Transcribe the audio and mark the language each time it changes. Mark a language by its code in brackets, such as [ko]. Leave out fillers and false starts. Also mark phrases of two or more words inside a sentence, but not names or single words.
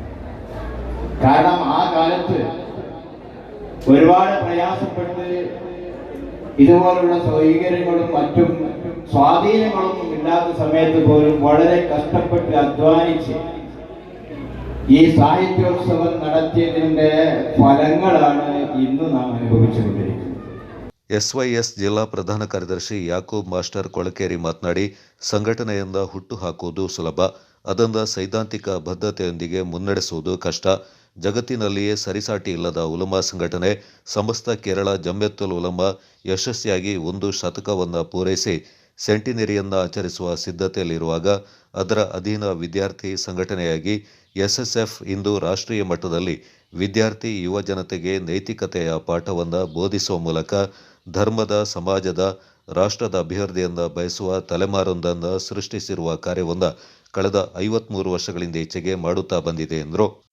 [ml] കാരണം ആ കാലത്ത് ഒരുപാട് പ്രയാസപ്പെട്ട് ഇതുപോലുള്ള സൗകര്യങ്ങളും മറ്റും സ്വാധീനങ്ങളൊന്നും ഇല്ലാത്ത സമയത്ത് പോലും വളരെ കഷ്ടപ്പെട്ട് അധ്വാനിച്ച് ഈ സാഹിത്യോത്സവം നടത്തിയതിൻ്റെ ഫലങ്ങളാണ് ഇന്ന് നാം അനുഭവിച്ചുകൊണ്ടിരിക്കുന്നത്. [kn] SYS ಜಿಲ್ಲಾ ಪ್ರಧಾನ ಕಾರ್ಯದರ್ಶಿ ಯಾಕೂಬ್ ಮಾಸ್ಟರ್ ಕೊಳಕೇರಿ ಮಾತನಾಡಿ, ಸಂಘಟನೆಯಿಂದ ಹುಟ್ಟು ಹಾಕುವುದು ಸುಲಭ, ಅದನ್ನು ಸೈದ್ಧಾಂತಿಕ ಬದ್ಧತೆಯೊಂದಿಗೆ ಮುನ್ನಡೆಸುವುದು ಕಷ್ಟ. ಜಗತ್ತಿನಲ್ಲಿಯೇ ಸರಿಸಾಟಿ ಇಲ್ಲದ ಉಲಮಾ ಸಂಘಟನೆ ಸಮಸ್ತ ಕೇರಳ ಜಮ್ಯತ್ತುಲ್ ಉಲಮಾ ಯಶಸ್ವಿಯಾಗಿ 1 ಶತಕವನ್ನು ಪೂರೈಸಿ ಸೆಂಟಿನರಿಯನ್ನು ಆಚರಿಸುವ ಸಿದ್ಧತೆಯಲ್ಲಿರುವಾಗ ಅದರ ಅಧೀನ ವಿದ್ಯಾರ್ಥಿ ಸಂಘಟನೆಯಾಗಿ SSF ಇಂದು ರಾಷ್ಟ್ರೀಯ ಮಟ್ಟದಲ್ಲಿ ವಿದ್ಯಾರ್ಥಿ ಯುವ ಜನತೆಗೆ ನೈತಿಕತೆಯ ಪಾಠವನ್ನು ಬೋಧಿಸುವ ಮೂಲಕ ಧರ್ಮದ, ಸಮಾಜದ, ರಾಷ್ಟ್ರದ ಅಭಿವೃದ್ಧಿಯನ್ನು ಬಯಸುವ ತಲೆಮಾರೊಂದನ್ನು ಸೃಷ್ಟಿಸಿರುವ ಕಾರ್ಯವನ್ನು ಕಳೆದ 53 ವರ್ಷಗಳಿಂದ ಈಚೆಗೆ ಮಾಡುತ್ತಾ ಬಂದಿದೆ ಎಂದರು.